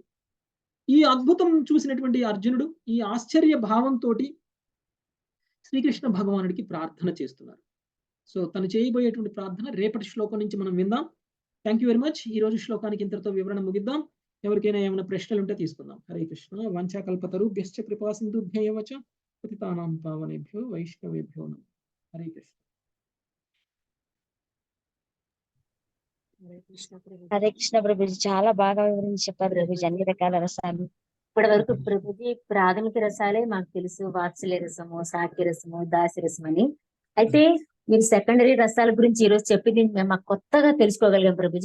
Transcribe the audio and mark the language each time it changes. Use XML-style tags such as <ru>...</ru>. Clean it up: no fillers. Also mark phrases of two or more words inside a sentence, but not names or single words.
<te>ఈ అద్భుతం చూసినటువంటి అర్జునుడు ఈ ఆశ్చర్య భావంతోటి శ్రీకృష్ణ భగవానుడికి ప్రార్థన చేస్తున్నారు. సో, తను చేయబోయేటువంటి ప్రార్థన రేపటి శ్లోకం నుంచి మనం విందాం.</te> <en>Thank you very much.</en> <te>ఈ రోజు శ్లోకానికి ఇంతటితో వివరణ ముగిద్దాం. ఎవరికైనా ఏమైనా ప్రశ్నలు ఉంటే తీసుకుందాం. హరే కృష్ణ.</te> <sa>వంచాకల్పతరుభ్యశ్చ కృపా సింధుభ్యైవ చ పతితానాం పావనేభ్యో వైష్ణవేభ్యో నమః.</sa> <te>హరే కృష్ణ. హరే కృష్ణ ప్రభుజీ, చాలా బాగా వివరించి చెప్పారు ప్రభుజీ అన్ని రకాల రసాలు. ఇప్పటి వరకు ప్రభుజీ ప్రాథమిక రసాలే మాకు తెలుసు, వాత్సల్య రసము, సాఖ్య రసము, దాసి రసం అని. అయితే మీరు సెకండరీ రసాల గురించి ఈ రోజు చెప్పింది మేము మాకు కొత్తగా తెలుసుకోగలిగాం ప్రభుజీ.</te>